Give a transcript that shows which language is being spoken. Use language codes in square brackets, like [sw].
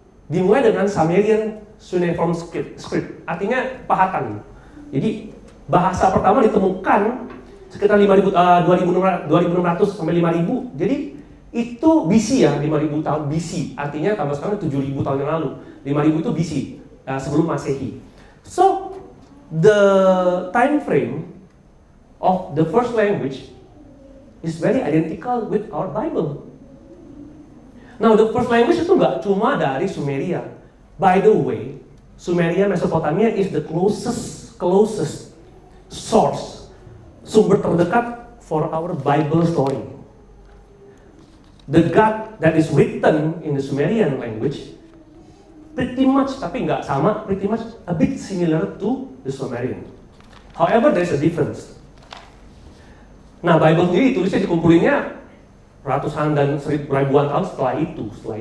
[id] Dimulai dengan Sumerian cuneiform script, artinya pahatan. Jadi bahasa pertama ditemukan sekitar 2600 sampai 5000. Jadi itu BC ya, 5000 tahun BC. Artinya tambah sekarang 7000 tahun yang lalu. 5000 itu BC, sebelum Masehi. [en] So the time frame of the first language is very identical with our Bible. Now the first language [id] itu nggak cuma dari Sumeria. [en] By the way, Sumeria, Mesopotamia is the closest source, [id] sumber terdekat [en] for our Bible story. The God that is written in the Sumerian language pretty much, [id] tapi nggak sama, [en] pretty much a bit similar to the Sumerian. However, there's a difference. [id] Nah, Bible sendiri tulisnya dikumpulinnya ratusan dan ribuan tahun setelah itu.